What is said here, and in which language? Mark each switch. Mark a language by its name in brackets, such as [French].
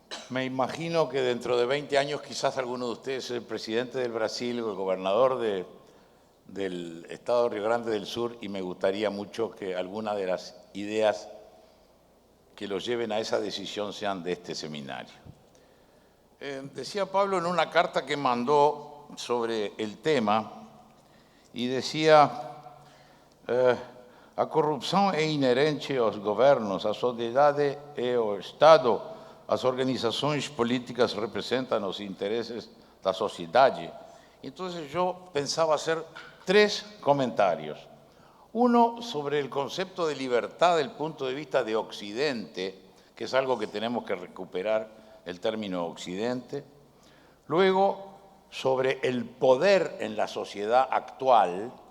[Spanish] Me imagino que dentro de 20 años quizás alguno de ustedes es el presidente del Brasil o el gobernador del estado de Río Grande del Sur, y me gustaría mucho que alguna de las ideas que los lleven a esa decisión sean de este seminario. Decía Pablo en una carta que mandó sobre el tema, e decía: [Portuguese] a corrupção é inerente aos governos, a sociedade e ao Estado, as organizações políticas representam os interesses da sociedade. [Spanish] Entonces yo pensaba hacer 3 comentarios. Uno sobre el concepto de libertad desde el punto de vista de Occidente, que es algo que tenemos que recuperar, el término Occidente. Luego, sobre el poder en la sociedad actual.